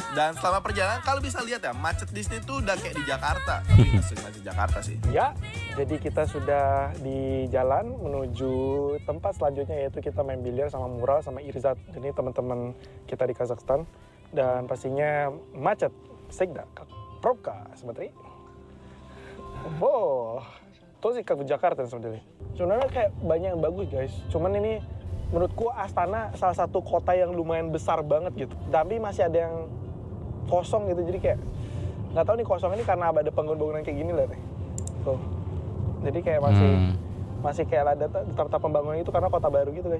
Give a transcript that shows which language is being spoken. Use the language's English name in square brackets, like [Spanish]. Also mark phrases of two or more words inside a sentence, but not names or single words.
[Indonesian] Dan selama perjalanan kalau bisa lihat ya, macet di sini tuh udah kayak di Jakarta. Tapi nggak macet Jakarta sih. Ya, jadi kita sudah di jalan menuju tempat selanjutnya yaitu kita main biliar sama Mural sama Irzat. Ini teman-teman kita di Kazakhstan dan pastinya macet. Segda, Provka, [Russian] смотри. Oh, тоже как в Jakarta sebenarnya. [Indonesian] Sebenarnya kayak banyak yang bagus guys. Cuman ini menurutku Astana salah satu kota yang lumayan besar banget gitu. Tapi masih ada yang kosong gitu. Jadi kayak nggak tahu nih kosong ini karena ada bangunan-bangunan kayak gini lah nih. Tuh. Jadi kayak masih kayak ada tetap pembangunan itu karena kota baru gitu guys.